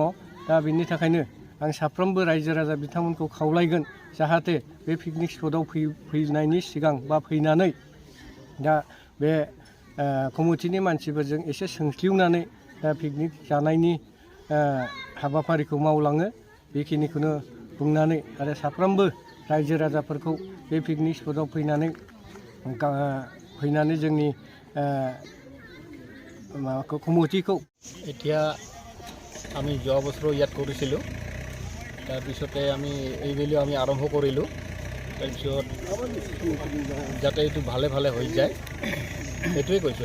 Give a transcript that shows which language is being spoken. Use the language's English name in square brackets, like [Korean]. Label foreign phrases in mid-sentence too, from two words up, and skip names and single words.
[Bodo] दा बिनि थाखायनो आं साफ्रोमबो रायजो राजा बिथांमोनखौ खावलायगोन जाहाथे बे पिकनिक स्पटआव फैनायनि सिगां बा फैनानै दा बे कमिटिनि मानसिफोरजों एसे सोंस्लिउनानै पिकनिक जानायनि हाबाफारिखौ मावलाङो। बेखिनिखौनो बुंनानै आरो साफ्रोमबो रायजो राजाफोरखौ बे पिकनिक स्पटआव फैनानै जोंनि মাবাকো কমিটিকো [Assamese] এতিয়া আমি যোৱা বছৰ ইয়াত কৰিছিলোঁ। তাৰপিছতে আমি এইবেলিও আমি আৰম্ভ কৰিলোঁ। তাৰপিছত যাতে এইটো ভালে ভালে হৈ যায় সেইটোৱে কৈছোঁ।